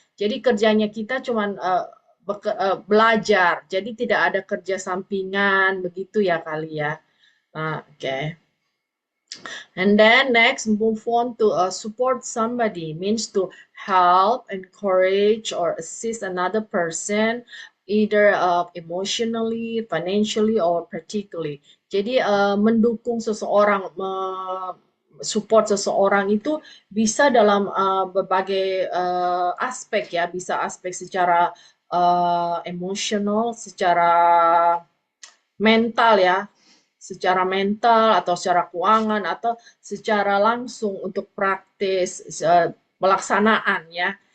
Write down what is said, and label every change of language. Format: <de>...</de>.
<id>Jadi kerjanya kita cuma belajar, jadi tidak ada kerja sampingan, begitu ya kali ya.</id> <en>Okay. And then next, move on to support somebody, means to help, encourage, or assist another person, either emotionally, financially, or practically.</en> <id>Jadi mendukung seseorang, support seseorang itu bisa dalam berbagai aspek ya, bisa aspek secara emosional, secara mental ya, secara mental atau secara keuangan atau secara langsung untuk praktis pelaksanaan ya.</id>